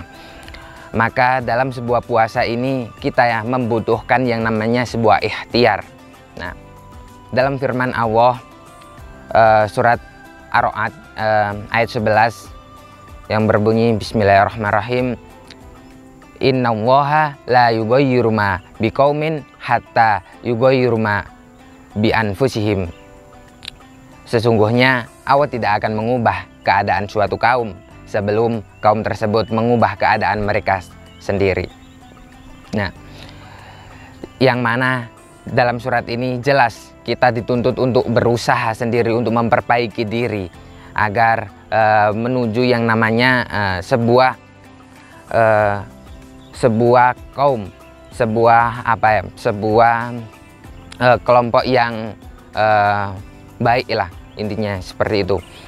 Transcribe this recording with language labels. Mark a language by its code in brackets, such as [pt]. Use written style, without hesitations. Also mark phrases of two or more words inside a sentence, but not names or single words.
[id] Maka dalam sebuah puasa ini kita ya membutuhkan yang namanya sebuah ikhtiar. Nah, dalam firman Allah surat Ar-Ra'd ayat 11 yang berbunyi [ar] بسم الله الرحمن الرحيم، إن الله لا يغير ما بقوم حتى يغيروا ما بأنفسهم. [id] Sesungguhnya Allah tidak akan mengubah keadaan suatu kaum sebelum kaum tersebut mengubah keadaan mereka sendiri. Nah, yang mana dalam surat ini jelas kita dituntut untuk berusaha sendiri untuk memperbaiki diri agar menuju yang namanya sebuah kaum, sebuah kelompok yang baik lah, intinya seperti itu.